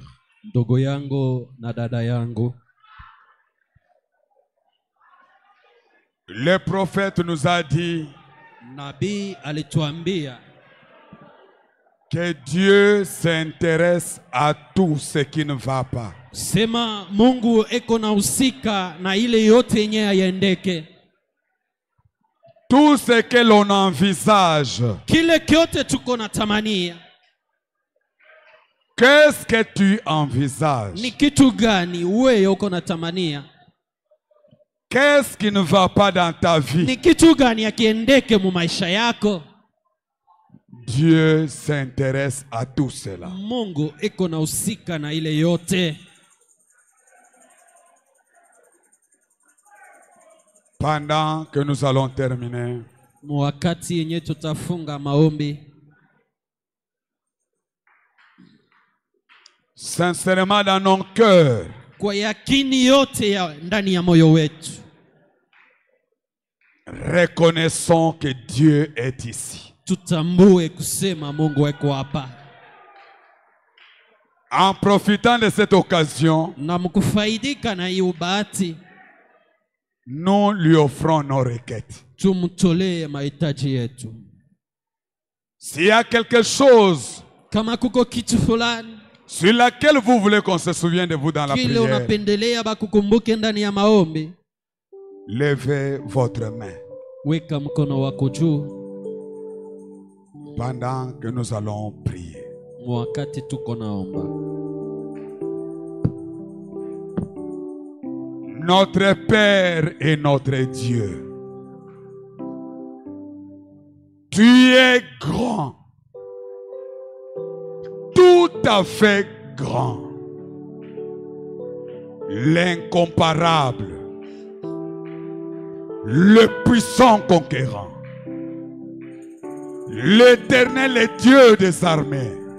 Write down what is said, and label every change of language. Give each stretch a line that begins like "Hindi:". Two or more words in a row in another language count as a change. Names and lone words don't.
Swahili: ndugu yangu na dada yangu,
French: le prophète nous a dit
Swahili: nabii alituambia
French: que Dieu s'intéresse à tout ce qui ne va pas.
Swahili: sema Mungu eko na husika na ile yote yenye yaiendeke.
French: Tout ce que l'on envisage.
Swahili: Kile kyote tuko na tamania.
French: Qu'est-ce que tu envisages?
Swahili: Ni kitu gani wewe uko na tamania?
French: Qu'est-ce qui ne va pas dans ta vie?
Swahili: Ni kitu gani yakiendeke mu maisha yako?
French: Dieu s'intéresse à tout cela.
Swahili: Mungu eko na husika na ile yote.
French: Pendant que nous allons terminer,
Swahili: wakati yenye tutafunga maombi,
French: sincèrement dans nos cœurs,
Swahili: kwa yakini yote ya ndani ya moyo wetu,
French: reconnaissons que Dieu est ici.
Swahili: Tutambue kusema Mungu eko hapa.
French: En profitant de cette occasion,
Swahili: na mkufaidika na hiyo bahati,
French: nous lui offrons nos requêtes.
Swahili: Tumtolee mahitaji yetu.
French: S'il y a quelque chose
Swahili: kama kuko kitu fulani
French: sur laquelle vous voulez qu'on se souvienne de vous dans la
Swahili: kile
French: prière,
Swahili: unapendelea bakukumbuke ndani ya maombi,
French: levez votre main.
Swahili: Weka mkono wako juu.
French: pendant que nous allons prier. Notre Père et notre Dieu, tu es grand, tout à fait grand, l'incomparable, le puissant conquérant, l'Éternel Dieu des armées.